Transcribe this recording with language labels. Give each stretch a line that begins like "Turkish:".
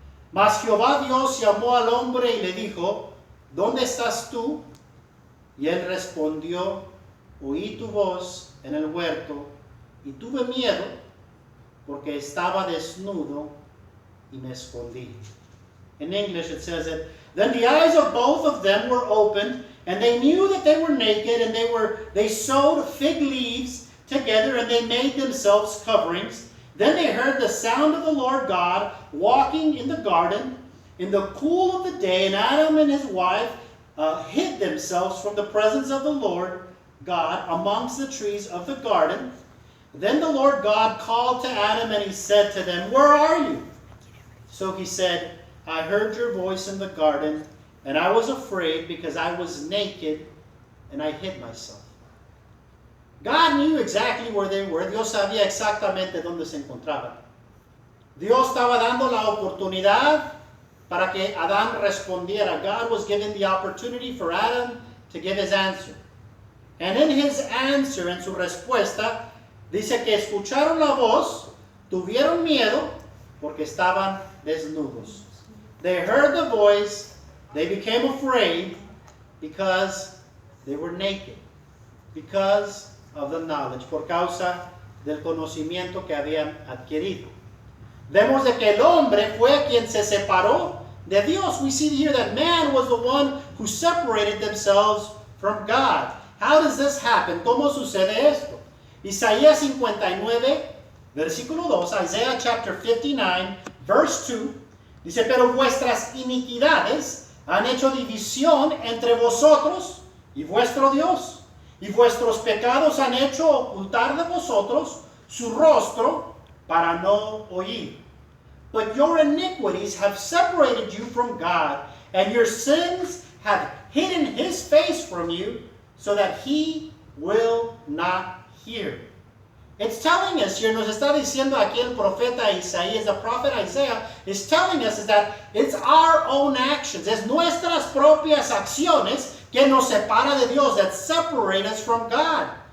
Spanish: Mas Jehová Dios llamó al hombre y le dijo, ¿dónde estás tú? Y él respondió, oí tu voz en el huerto y tuve miedo porque estaba desnudo y me escondí.
English: In English it says that, then the eyes of both of them were opened, and they knew that they were naked, and they sewed fig leaves together, and they made themselves coverings. Then they heard the sound of the Lord God walking in the garden in the cool of the day, and Adam and his wife hid themselves from the presence of the Lord God amongst the trees of the garden. Then the Lord God called to Adam, and he said to them, where are you? So he said, I heard your voice in the garden, and I was afraid because I was naked, and I hid myself. God knew exactly where they were.
Spanish: Dios sabía exactamente dónde se encontraban. Dios estaba dando la oportunidad para que Adán respondiera.
English: God was giving the opportunity for Adam to give his answer. And in his answer,
Spanish: en su respuesta, dice que escucharon la voz, tuvieron miedo, porque estaban desnudos.
English: They heard the voice, they became afraid because they were naked. Because of the knowledge,
Spanish: por causa del conocimiento que habían adquirido. Vemos de que el hombre fue quien se separó de Dios.
English: We see here that man was the one who separated themselves from God. How does this happen?
Spanish: ¿Cómo sucede esto? Isaías 59, versículo 2,
English: Isaiah chapter 59, verse 2,
Spanish: dice, pero vuestras iniquidades han hecho división entre vosotros y vuestro Dios, y vuestros pecados han hecho ocultar de vosotros su rostro para no oír.
English: But your iniquities have separated you from God, and your sins have hidden his face from you, so that he will not hear. It's telling us here,
Spanish: nos está diciendo aquí el profeta Isaías,
English: the prophet Isaiah is telling us is that it's our own actions,
Spanish: es nuestras propias acciones que nos separa de Dios,
English: that separate us from God.